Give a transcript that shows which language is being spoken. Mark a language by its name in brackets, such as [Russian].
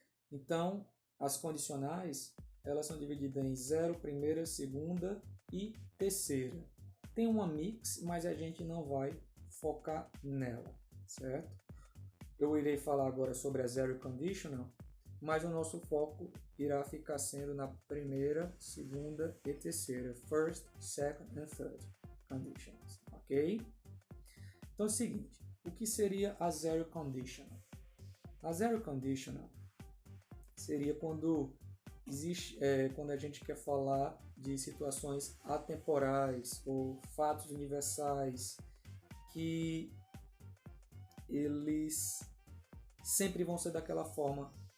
[Portuguese] Então, as condicionais, elas são divididas em 0, primeira, segunda e terceira. Tem uma mix, mas a gente não vai focar nela, certo? Eu irei falar agora sobre a zero conditional, mas o nosso foco irá ficar sendo na primeira, segunda e terceira. [English] First, second and third conditions, ok? [Portuguese] Então é o seguinte, o que seria a zero conditional? A zero conditional seria quando quando a gente quer falar de situações atemporais ou fatos universais que eles sempre vão ser daquela forma.